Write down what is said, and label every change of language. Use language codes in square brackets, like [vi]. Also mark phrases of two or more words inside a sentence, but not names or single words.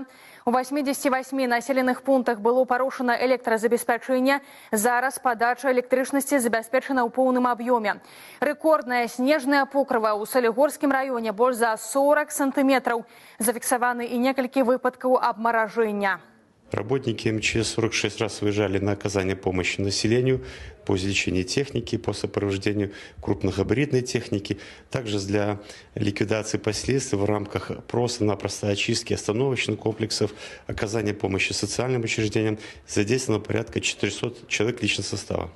[be] У 88 населеных пунктах было парушана электразабеспячэнне. Зараз падача электрычнасці забяспечана ў поўным аб'ёме. Рэкордная снежная покрыва ў Салігорскім раёне больш за 40 сантыметраў. Зафіксаваны і некалькі выпадкаў абмаражэння. [ru] Работники МЧС 46 раз выезжали на оказание помощи населению по извлечению техники, по сопровождению крупногабаритной техники, также для ликвидации последствий в рамках просто-напросто очистки остановочных комплексов, оказания помощи социальным учреждениям задействовано порядка 400 человек личного состава.